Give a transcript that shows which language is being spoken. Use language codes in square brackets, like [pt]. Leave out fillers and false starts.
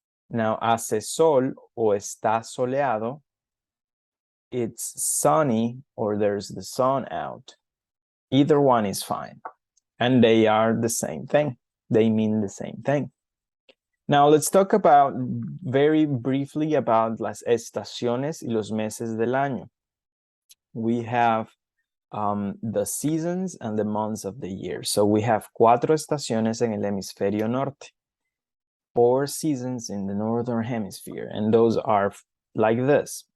[es] Now, hace sol o está soleado. [en] It's sunny or there's the sun out. Either one is fine. And they are the same thing. They mean the same thing. Now, let's talk about very briefly about las estaciones y los meses del año. We have the seasons and the months of the year. So we have 4 estaciones en el hemisferio norte, 4 seasons in the northern hemisphere, and those are like this.